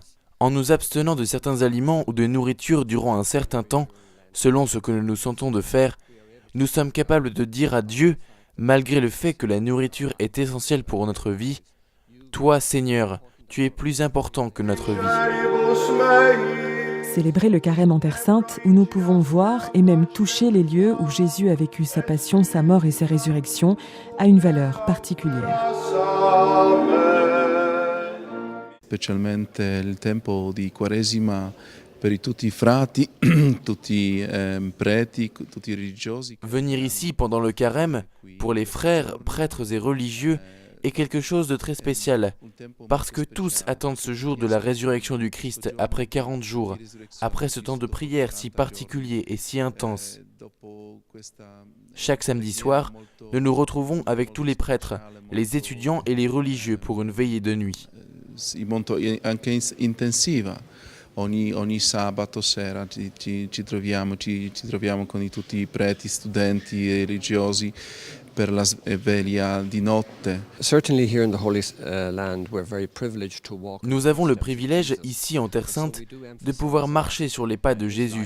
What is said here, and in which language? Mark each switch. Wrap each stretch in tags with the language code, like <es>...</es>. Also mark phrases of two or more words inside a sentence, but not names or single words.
<fr>En nous abstenant de certains aliments ou de nourriture durant un certain temps, selon ce que nous nous sentons de faire, nous sommes capables de dire à Dieu, malgré le fait que la nourriture est essentielle pour notre vie, « Toi, Seigneur, tu es plus important que notre vie. » Célébrer le carême en Terre Sainte, où nous pouvons voir et même toucher les lieux où Jésus a vécu sa passion, sa mort et sa résurrection, a une valeur particulière.</fr> <it>Specialmente il tempo di Quaresima per tutti i frati, tutti preti, tutti i religiosi.</it> <fr>Venir ici pendant le carême, pour les frères, prêtres et religieux, est quelque chose de très spécial, parce que tous attendent ce jour de la résurrection du Christ après 40 jours, après ce temps de prière si particulier et si intense. Chaque samedi soir, nous nous retrouvons avec tous les prêtres, les étudiants et les religieux pour une veillée de nuit.</fr> <it>Molto anche intensiva. Ogni sabato sera ci troviamo con tutti i preti, studenti e religiosi per la veglia di notte.</it> <fr>Nous avons le privilège, ici en Terre Sainte, de pouvoir marcher sur les pas de Jésus.</fr>